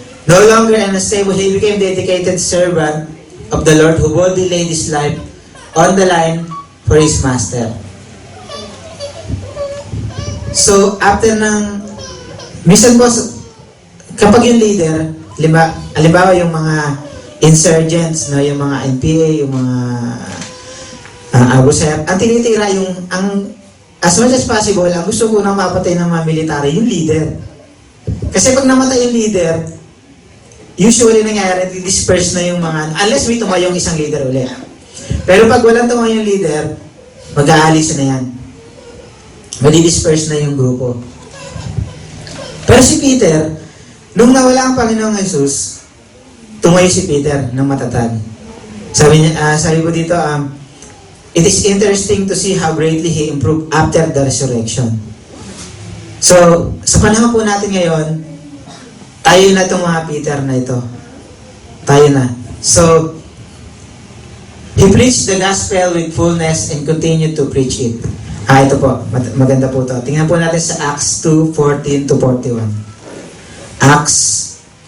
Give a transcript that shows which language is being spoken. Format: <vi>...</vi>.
<en>No longer unstable, he became dedicated servant of the Lord who boldly laid his life on the line for his master.</en> <tl>So, after minsan po, kapag yung leader, halimbawa yung mga insurgents, yung mga NPA, yung mga Abu Sayyaf, ang tinitira</tl> <en>as much as possible,</en> <tl>ang gusto ko nang mapatay ng mga military, yung leader. Kasi pag namatay yung leader, usually nangyayari, disperse na yung unless may tumayong isang leader ulit. Pero pag walang tumayong leader, mag-aalis na yan. Madi-disperse na yung grupo. Pero si Peter, nung nawala ang Panginoong Jesus, tumayo si Peter ng matatag. Sabi po dito,</tl> <en>it is interesting to see how greatly he improved after the resurrection.</en> <tl>So, sa panahon po natin ngayon, tayo na itong mga Peter na ito. Tayo na.</tl> <en>So, he preached the gospel with fullness and continued to preach it.</en> <tl>Ito po. Maganda po ito. Tingnan po natin sa Acts 2:14-41. Acts.</tl>